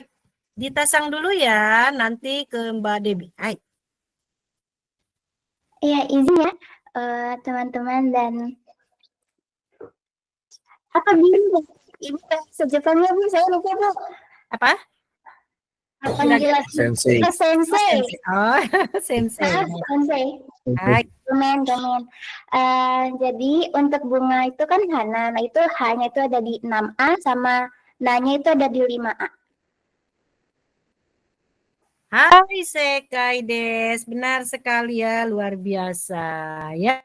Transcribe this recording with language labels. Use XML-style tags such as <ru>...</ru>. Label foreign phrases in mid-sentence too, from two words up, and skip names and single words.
<id>Ditasang dulu ya, nanti ke Mbak Debi. Hai. Iya, izin ya teman-teman dan apa gini Ibu bahasa Jepangnya Bu, saya lupa Bu. Apa? Panggilan Sensei. Sensei. Oh, sensei. Sensei. Hai. Domain. Jadi untuk bunga itu kan Hana, nah itu H-nya itu ada di 6A sama Na-nya itu ada di 5A.</id> <ja>Hai Sekai Des,</ja> <id>benar sekali ya, luar biasa ya.</id>